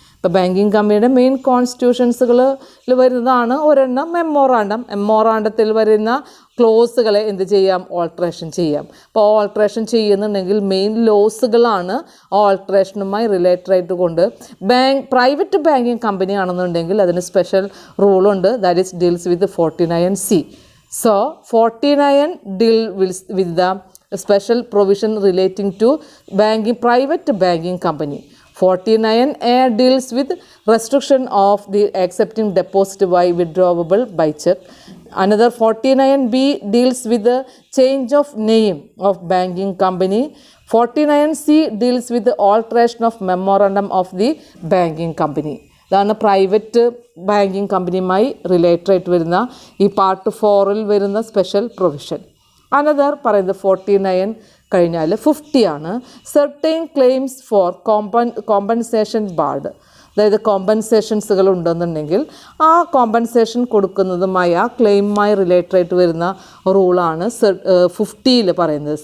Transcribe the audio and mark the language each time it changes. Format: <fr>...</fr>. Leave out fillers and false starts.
<ml>ഇപ്പോൾ ബാങ്കിങ് കമ്പനിയുടെ മെയിൻ കോൺസ്റ്റിറ്റ്യൂഷൻസുകളിൽ വരുന്നതാണ് ഒരെണ്ണം മെമ്മോറാണ്ടത്തിൽ വരുന്ന ക്ലോസുകളെ എന്ത് ചെയ്യാം, ഓൾട്രേഷൻ ചെയ്യാം. അപ്പോൾ ഓൾട്രേഷൻ ചെയ്യുന്നുണ്ടെങ്കിൽ മെയിൻ ലോസുകളാണ് ഓൾട്രേഷനുമായി റിലേറ്റഡ് ആയിട്ട് കൊണ്ട് പ്രൈവറ്റ് ബാങ്കിങ് കമ്പനി ആണെന്നുണ്ടെങ്കിൽ അതിന് special റൂളുണ്ട്,</ml> <en>That is deals with 49C. So 49 deal with the special provision relating to private banking company. 49A deals with restriction of the accepting deposit by withdrawable by check. Another 49B deals with the change of name of banking company. 49C deals with the alteration of memorandum of the banking company.</en> <ml>ഇതാണ് private banking കമ്പനിയുമായി related ആയിട്ട് വരുന്ന ഈ part 4 വരുന്ന special provision. Another പറയുന്നത് 49 കഴിഞ്ഞാൽ 50 ആണ്.</ml> <en>Certain claims for compensation barred.</en> <ml>അതായത് കോമ്പൻസേഷൻസുകൾ ഉണ്ടെന്നുണ്ടെങ്കിൽ ആ കോമ്പൻസേഷൻ കൊടുക്കുന്നതുമായി ആ ക്ലെയിമുമായി റിലേറ്റഡ് ആയിട്ട് വരുന്ന റൂളാണ് 50 പറയുന്നത്.</ml>